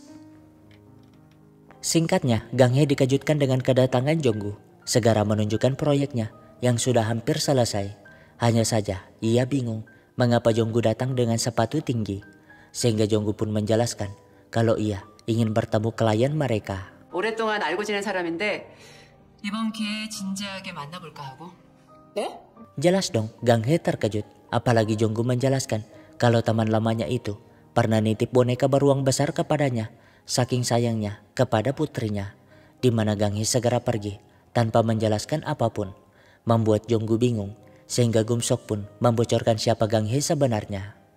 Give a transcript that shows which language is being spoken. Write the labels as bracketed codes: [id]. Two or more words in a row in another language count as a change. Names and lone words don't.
[id] Singkatnya, Gang Hye dikejutkan dengan kedatangan Jonggu, segera menunjukkan proyeknya yang sudah hampir selesai. Hanya saja ia bingung mengapa Jonggu datang dengan sepatu tinggi, sehingga Jonggu pun menjelaskan kalau ia ingin bertemu klien mereka. [ko] 오랫동안 알고 지낸 사람인데 이번 기회에 진지하게 만나볼까 하고. 네? [id] Jelas dong, Gang Hye terkejut, apalagi Jonggu menjelaskan kalau teman lamanya itu pernah nitip boneka beruang besar kepadanya, saking sayangnya kepada putrinya, di mana Gang Hye segera pergi tanpa menjelaskan apapun, membuat Jonggu bingung, sehingga Gumsok pun membocorkan siapa Gang Hye sebenarnya.